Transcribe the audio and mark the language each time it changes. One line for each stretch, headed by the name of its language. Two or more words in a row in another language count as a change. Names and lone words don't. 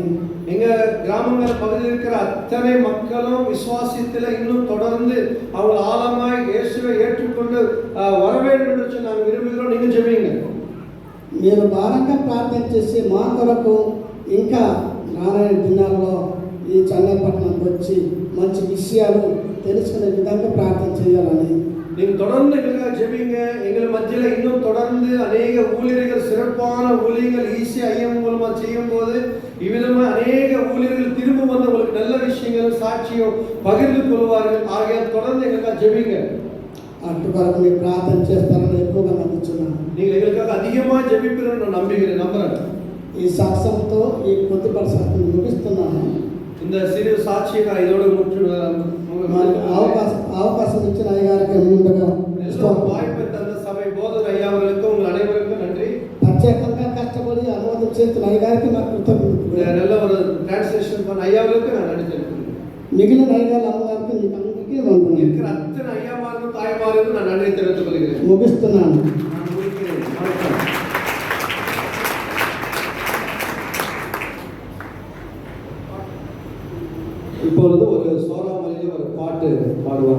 Tamil: எங்க கிராமங்கள் பகுதியில் இருக்கிற அத்தனை மக்களும் விசுவாசத்தில் இன்னும் தொடர்ந்து அவங்க ஆழமாய் இயேசுவை ஏற்றுக்கொண்டு வர வேண்டும் என்று நாங்கள் விரும்புகிறோம். நீங்க ஜெபிங்க.
Telugu: మీరు భారంగా ప్రార్థన చేసి మా కొరకు ఇంకా రానున్న దినాల్లో ఈ చెన్నైపట్నంకి వచ్చి మంచి విషయాలు తెలుసుకునే విధంగా ప్రార్థన చేయాలని
Tamil: நீங்கள் தொடர்ந்து எங்களுக்காக ஜெபிங்க. எங்கள் மத்தியில் இன்னும் தொடர்ந்து அநேக ஊழியர்கள் சிறப்பான ஊழியர்கள் ஈஸி ஐஎம் மூலமாக செய்யும் போது இவ்விதமாக அநேக ஊழியர்கள் திரும்ப வந்து உங்களுக்கு நல்ல விஷயங்கள் சாட்சியம் பகிர்ந்து கொள்வார்கள். ஆகையால் தொடர்ந்து எங்களுக்காக ஜெபிங்க.
Telugu: అటు కొరకు మీరు ప్రార్థన చేస్తారని ఎక్కువగా నమ్ముతున్నాను.
Tamil: நீங்கள் எங்களுக்காக அதிகமாக ஜெபிப்பீர்கள் நான் நம்புகிறேன்.
Telugu: ఈ సాక్ష్యంతో ఈ కొద్దిపాటి సాక్ష్యం ముగిస్తున్నాను.
Tamil: இந்த சிறு சாட்சியை நான் இதோடு
Telugu: అవకాశం ఇచ్చిన అయ్యగారికి ముందుగా
Tamil: வாய்ப்பை தந்த சபை போதகர் ஐயா அவர்களுக்கும் உங்கள் அனைவருக்கும் நன்றி.
Telugu: ప్రత్యేకంగా కష్టపడి అనువాదం చేస్తున్న అయ్యగారికి నాకు కృతజ్ఞతలు.
Tamil: நல்ல ஒரு டிரான்ஸ்லேஷன் பண்ண ஐயா அவர்களுக்கு நான் நன்றி தெரிவிக்கிறேன்.
Telugu: మిగిలిన అయ్యగారు అమ్మగారికి మీకు అందరికీ వందనాలు.
Tamil: இருக்கிற அத்தனை ஐயாமாருக்கும் தாய்மாருக்கும் நான் நன்றி தெரிவித்துக் கொள்கிறேன்.
Telugu: ముగిస్తున్నాను.
Tamil: நான் முடிக்கிறேன். வணக்கம். இப்பொழுது ஒரு சோராமலியில் ஒரு பாட்டு பாடுவாங்க.